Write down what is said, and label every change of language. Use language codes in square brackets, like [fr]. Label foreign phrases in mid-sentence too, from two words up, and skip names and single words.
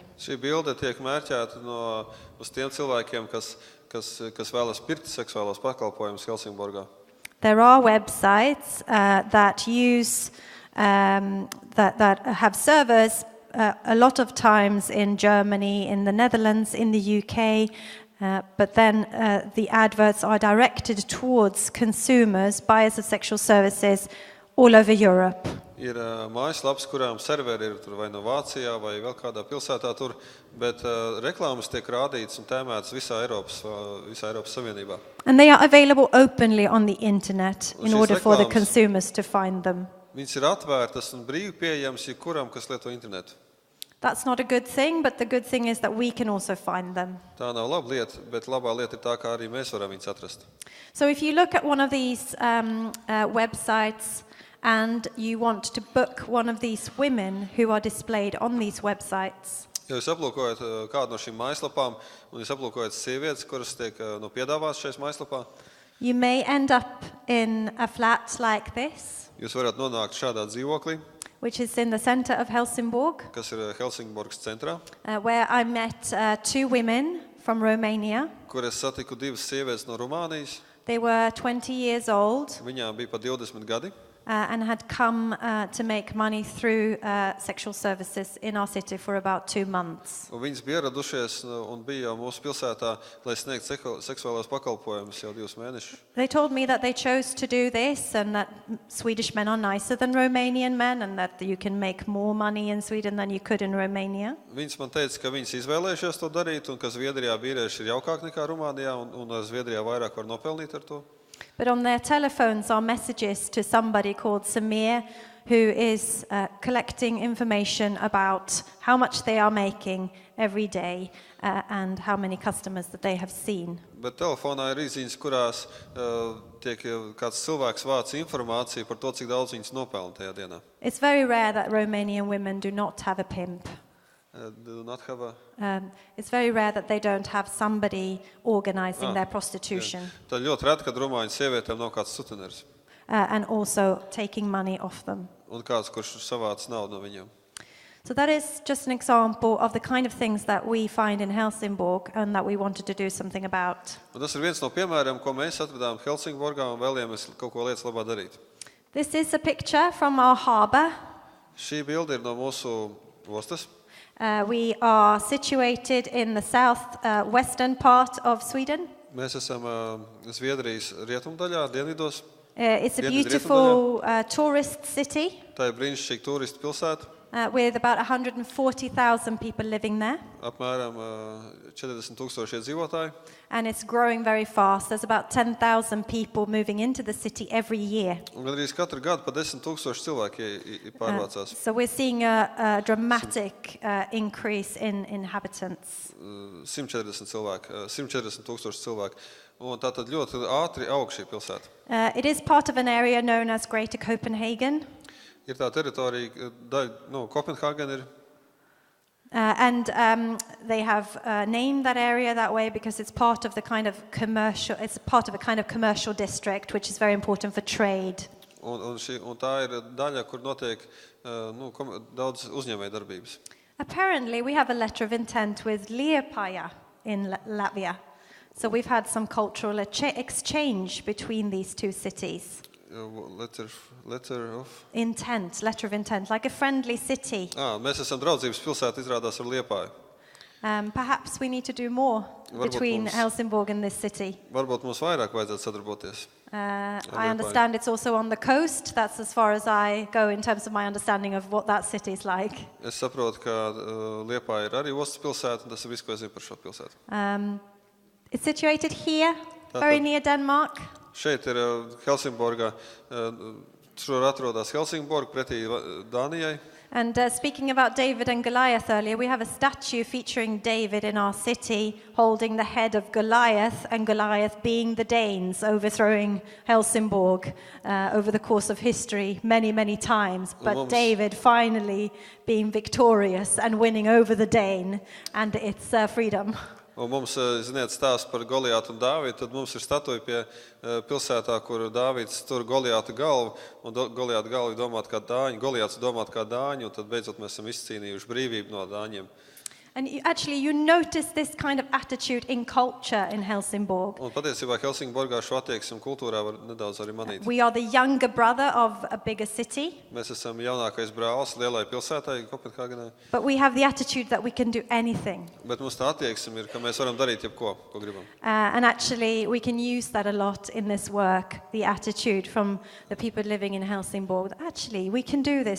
[lv] Šī bilde tiek mērķēta uz tiem cilvēkiem, kas vēlas pirkt seksuālos pakalpojumus Helsingborgā. [en] There are websites that use that have servers a lot of times in Germany, in the Netherlands, in the UK, but then the adverts are directed towards consumers, buyers of sexual services all over Europe. [lv] Ir mājaslaps, kurām serveri ir tur vai no Vācijā vai vēl kādā pilsētā tur, bet reklāmas tiek rādītas un tēmētas visā Eiropas Savienībā. [en] And they are available openly on the internet in order for the consumers to find them. [lv] Viņas ir atvērtas un brīvi pieejamas jebkuram, kas lieto internetu. [en] That's not a good thing, but the good thing is that we can also find them. [lv] Tā nav laba lieta, bet labā lieta ir tā, kā arī mēs varam viņas atrast. [en] So if you look at one of these websites and you want to book one of these women who are displayed on these websites. [lv] Ja jūs aplūkojat kādu no šīm mājaslapām un jūs aplūkojat sievietes, kuras tiek piedāvātas šajās mājaslapā, [en] you may end up in a flat like this. [lv] Jūs varat nonākt šādā dzīvoklī, [en] which is in the center of Helsingborg. [lv] Kas ir Helsingborgas centrā. [en] Where I met two women from Romania. [lv] Kur es satiku divas sievietes no Rumānijas. [en] They were 20 years old. [lv] Viņām bija pa 20 gadi. [en] And had come to make money through sexual services in our city for about 2 months. [lv] Un viņas bija ieradušies un bija mūsu pilsētā, lai sniegtu seksuālos pakalpojumus jau 2 mēnešus. [en] They told me that they chose to do this and that Swedish men are nicer than Romanian men and that you can make more money in Sweden than you could in Romania. [lv] Viņas man teica, ka viņas izvēlējušies to darīt un ka Zviedrijā vīrieši ir jaukāk nekā Rumānijā un Zviedrijā vairāk var nopelnīt ar to. [en] But on their telephones are messages to somebody called Samir, who is collecting information about how much they are making every day and how many customers that they have seen. [lv] Bet telefonā ir izziņas, kurās tiek kāds cilvēks vāc informāciju par to, cik daudz viņas nopelna tajā dienā. [en] It's very rare that Romanian women do not have a pimp. Do not have a... It's very rare that they don't have somebody organizing their prostitution. [lv] Tā ļoti reta, kad rumāņu sievietēm nav kāds suteners. [en] And also taking money off them. [lv] Un kāds, kurš savāc naudu no viņiem. [en] So that is just an example of the kind of things that we find in Helsingborg and that we wanted to do something about. [lv] Un tas ir viens no piemēriem, ko mēs atradām Helsingborgā un vēlējāmies kaut ko lietas labā darīt. [en] This is a picture from our harbour. [lv] Šī bilde ir no mūsu ostas. [en] We are situated in the south-western part of Sweden. [lv] Mēs esam Zviedrijas rietumdaļā, dienvidos. [en] It's a beautiful tourist city. [lv] Tā ir brīnišķīga turistu pilsēta. [en] With about 140,000 people living there. [lv] Apmēram 40,000 iedzīvotāji. [en] And it's growing very fast. There's about 10,000 people moving into the city every year. [lv] Un gandrīz katru gadu pa 10,000 cilvēki pārvācās. [en] So we're seeing a dramatic increase in inhabitants. [lv] 140,000 cilvēki. Un tātad ļoti ātri aug šī pilsēta. [en] It is part of an area known as Greater Copenhagen. [lv] Ir tā teritorija, Kopenhāgena ir. [en] And they have named that area that way because it's part of the kind of commercial, it's part of a kind of commercial district, which is very important for trade. [lv] Un tā ir daļa, kur notiek daudz uzņēmēju darbības. [en] Apparently, we have a letter of intent with Liepāja in Latvia. So we've had some cultural exchange between these two cities. Letter of intent, like a friendly city. [lv] Mēs esam draudzības pilsēta, izrādās ar Liepāju. [en] Perhaps we need to do more between Helsingborg and this city. [lv] Varbūt mums vairāk vajadzētu sadarboties. [en] I understand it's also on the coast. That's as far as I go in terms of my understanding of what that city is like. [lv] Es saprotu, ka Liepāja ir arī ostas pilsēta, un tas ir viss, ko es zinu par šo pilsētu. [en] It's situated here, very near Denmark. [lv] Šeit ir Helsingborgā, šur atrodas Helsingborg pretī Dānijai. [en] And speaking about David and Goliath earlier, we have a statue featuring David in our city holding the head of Goliath, and Goliath being the Danes overthrowing Helsingborg over the course of history many, many times. But David finally being victorious and winning over the Dane and its freedom. [lv] Un mums, ziniet, stāsts par Goliātu un Dāvidu, tad mums ir statuja pie pilsētā, kur Dāvids tur Goliāta galvu, un Goliāta galvu domāt kā dāņi, Goliāts domāt kā dāņi, un tad beidzot mēs esam izcīnījuši brīvību no dāņiem. [en] And you notice this kind of attitude in culture in Helsingborg. [lv] Un patiesībā Helsingborgā šo attieksmi kultūrā var nedaudz arī manīt. [en] We are the younger brother of a bigger city. [lv] Mēs esam jaunākais brālis lielai pilsētai Kopenhāgenai. [en] But we have the attitude that we can do anything. [lv] Bet mums tā attieksme ir, ka mēs varam darīt jebko, ko gribam. [en] And actually we can use that a lot in this work, the attitude from the people living in Helsingborg. Actually, we can do this.